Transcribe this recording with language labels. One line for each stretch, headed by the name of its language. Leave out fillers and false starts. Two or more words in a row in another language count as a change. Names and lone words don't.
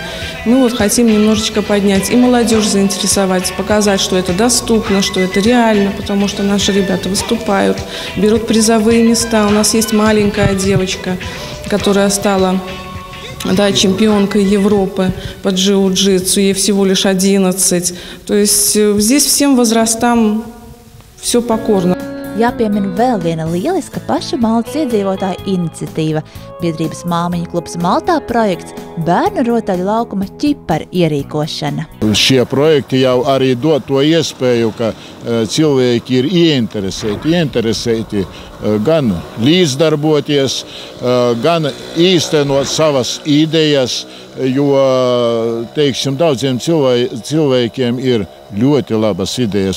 Russian: Мы вот хотим немножечко поднять и молодежь заинтересовать, показать, что это доступно, что это реально, потому что наши ребята выступают, берут призовые места. У нас есть маленькая девочка, которая стала чемпионкой Европы по джиу-джитсу, ей всего лишь 11. То есть здесь всем возрастам все покорно.
Latvian: Jāpiemina vēl viena lieliska paša Maltas iedzīvotāja iniciatīva – biedrības Māmiņu klubs Maltā projekts bērnu rotaļu laukuma ķiparu ierīkošana. Šie projekti jau arī dod to iespēju, ka cilvēki ir ieinteresēti gan līdzdarboties, gan īstenot savas idejas, jo, teiksim, daudziem cilvēkiem ir ļoti labas idejas.